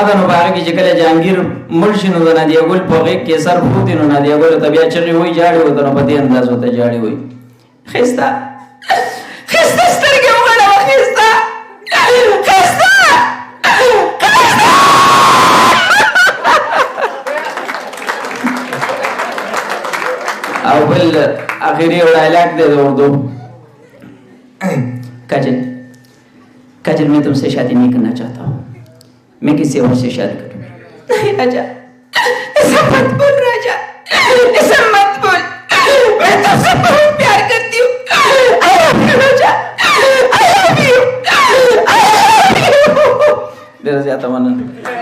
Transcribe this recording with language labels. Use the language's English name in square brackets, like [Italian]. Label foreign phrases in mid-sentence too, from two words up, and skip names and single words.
[Pashto] ده نو په هغې کې چې کله جهانګیر مړ شي نو د نادیه ګل په غېږ کې سر پروت وي نو نادیه ګل ورته بیا چغې وایي جاړې ورته نو په دې انداز ورته جاړې وایي ښایسته ښایسته سترګې وغړوه ښایسته ښایسته او بل आखिरी یو ډایلاګ دی د اردو [Urdu] کاجل میں تم سے شادی نہیں کرنا چاہتا ہوں میں کسی اور سے شادی کروں نہیں راجا ایسا مت بول راجا ایسا مت بول میں تم سے بہت پیار کرتی ہوں [English] I love you [Urdu] राजा [English] I love you I love you